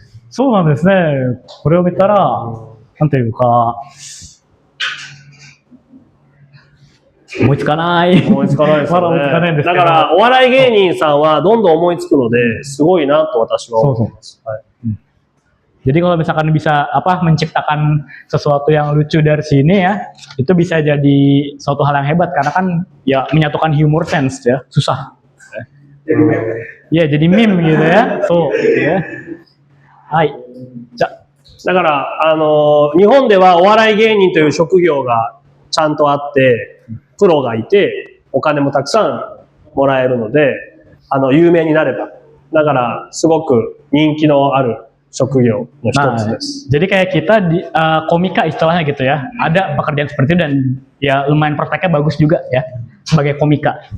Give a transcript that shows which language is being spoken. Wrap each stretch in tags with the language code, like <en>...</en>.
<ja>そうなんですね。これを見たら、なんていうか、思いつかない。思いつかないですまだよ思いつかないんね。ですけど。だから、お笑い芸人さんはどんどん思いつくので、すごいなと私は思います。はい</ja> <id>Jadi kalau misalkan bisa menciptakan sesuatu yang lucu dari sini ya, itu bisa jadi suatu hal yang hebat karena kan ya menyatukan humor sense ya, susah. Ya jadi meme gitu ya. So, ya. Hai.</id> <ja>だから、日本ではお笑い芸人という職業がちゃんとあって、プロがいて、お金もたくさんもらえるので、有名になれば。だから、すごく人気のある職業の一つです。</ja> <id>Jadi kayak kita di komika istilahnya gitu ya, ada pekerjaan seperti itu dan ya lumayan prospeknya bagus juga ya sebagai komika.</id>